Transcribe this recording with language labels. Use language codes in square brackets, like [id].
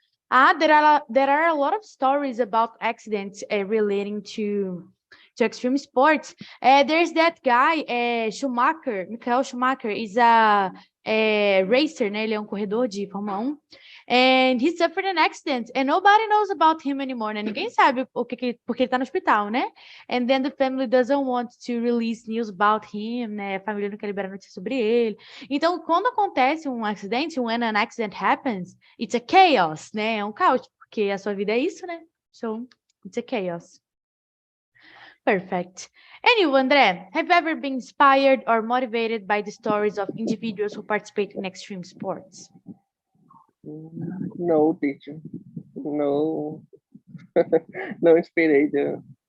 [en] There are a lot of stories about accidents relating to to extreme sports, there's that guy, Michael Schumacher, is a racer, né? [pt] Ele é um corredor de Fórmula 1. [en] And he suffered an accident, and nobody knows about him anymore, né? [pt] Ninguém sabe porque ele tá no hospital, né? [en] And then the family doesn't want to release news about him, né? [pt] A família não quer liberar notícias sobre ele. Então, quando acontece um acidente, [en] when an accident happens, it's a chaos, [pt] né? É um caos, porque a sua vida é isso, né? [en] So, it's a chaos. Perfect. And you, André, have you ever been inspired or motivated by the stories of individuals who participate in extreme sports? No, teacher. No. [pt] Não inspirado.